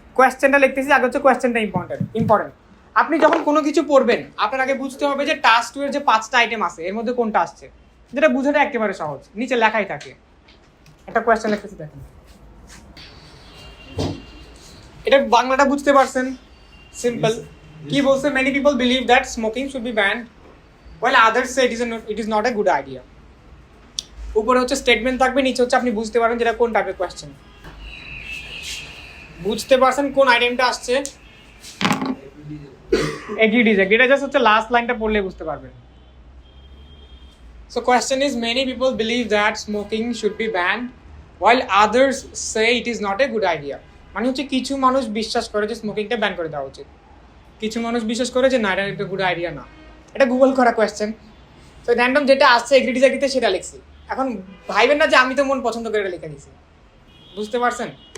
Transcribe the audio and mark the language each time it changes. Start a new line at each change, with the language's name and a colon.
Bangla: কোয়েশ্চেনটা লিখতেছি, আগে হচ্ছে কোয়েশ্চেনটা ইম্পর্টেন্ট। আপনি যখন কোনো কিছু পড়বেন, আপনার আগে বুঝতে হবে যে টাস্ক 2 এর যে 5টা আইটেম আছে এর মধ্যে কোনটা আসছে, যেটা বোঝাটা একেবারে সহজ, নিচে লেখাই থাকে। একটা কোয়েশ্চেন লিখতেছি, দেখেন এটা বাংলাটা বুঝতে পারছেন? সিম্পল। কি বলছে?
English: Many people believe that smoking should be banned while others say it is not a good idea।
Bangla: উপরে হচ্ছে স্টেটমেন্ট থাকবে, নিচে হচ্ছে আপনি বুঝতে পারবেন যেটা কোন টাইপের কোয়েশ্চেন। বুঝতে পারছেন কোন আইটেমটা আসছে? এগ্রি ডিসএগ্রি, এটা জাস্ট হচ্ছে লাস্ট লাইনটা পড়লে বুঝতে পারবেন।
English: So question is, many people believe that smoking should be banned while others say it is not a good idea।
Bangla: মানে হচ্ছে কিছু মানুষ বিশ্বাস করে যে স্মোকিংটা ব্যান করে দেওয়া উচিত, কিছু মানুষ বিশ্বাস করে যে না, এটা একটা গুড আইডিয়া না। এটা গুগল করা কোয়েশ্চেন। তো র্যান্ডম যেটা আসছে এগ্রি ডিসএগ্রিতে সেটা লিখছি। এখন ভাইবেন না যে আমি তো মন পছন্দ করে এটা লিখে দিয়েছি। বুঝতে পারছেন?